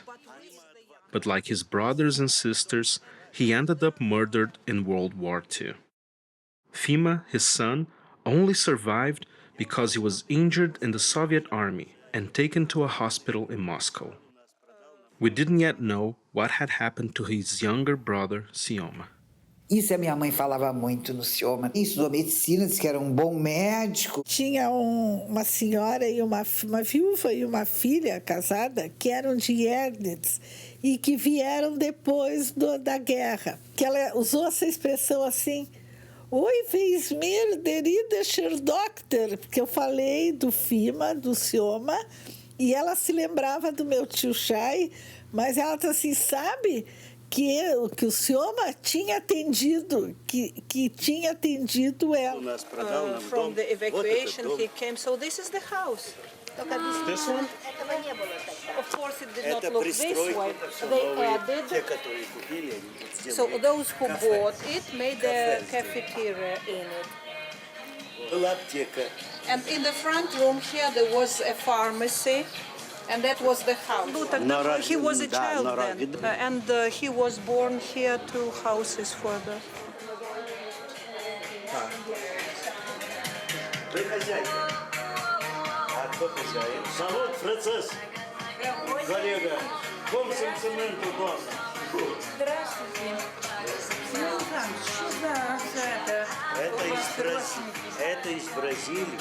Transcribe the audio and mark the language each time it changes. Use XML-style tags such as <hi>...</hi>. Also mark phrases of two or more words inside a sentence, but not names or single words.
<en>But like his brothers and sisters, he ended up murdered in World War II. Fima, his son, only survived because he was injured in the Soviet army and taken to a hospital in Moscow. We didn't yet know what had happened to his younger brother, Sioma.</en> <pt>Isso a minha mãe falava muito no Sioma. Estudou medicina, disse que era um bom médico. Tinha uma senhora e uma viúva e uma filha casada que eram de Yernitz e que vieram depois da guerra. Que ela usou essa expressão assim: "Oi,</pt> <yi>weis mir der idischer Doktor",</yi> <pt>porque eu falei do Fima, do Sioma, e ela se lembrava do meu tio Shai, mas ela disse assim: sabe que o Sioma tinha atendido, que tinha atendido ela.</pt> <en>From the evacuation he came, so this is the house. This one? Of course it did not look this way. They added, so those who bought it made a cafeteria in it. And in the front room here there was a pharmacy, and that was the house. He was a child then, and he was born here 2 houses further.</en> <ru>Завод «Процесс». Коллега, комсом цементу дома. Здравствуйте. Это из Бразилии.</ru>